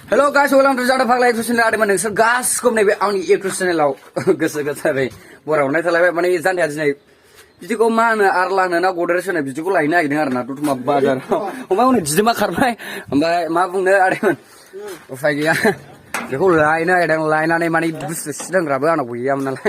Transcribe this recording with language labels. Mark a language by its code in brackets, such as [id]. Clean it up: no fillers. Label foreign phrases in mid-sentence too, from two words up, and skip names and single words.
[en] Hello guys, welcome to Zada Pagla YouTube channel. [brx] Adem nोंसोर गासिखौबो नैबे आंनि YouTube channelआव गोसो गोथारै बरायहरनाय थालायबाय माने जानदिया दिनै बिदिखौ मा होनो आरला होनो ना गद्रेज होनो बिदिखौ लायनो नागिरदों आरो ना दतमा बाजाराव ओमफ्राय उनाव दिदोमा खारबाय ओमफ्राय मा बुंनो आदैमोन उफाय गैया बेखौ लायनो नागिरदों लायनानै माने बुस्थु सिदोंग्राबो आंनाव गैयामोन नालाय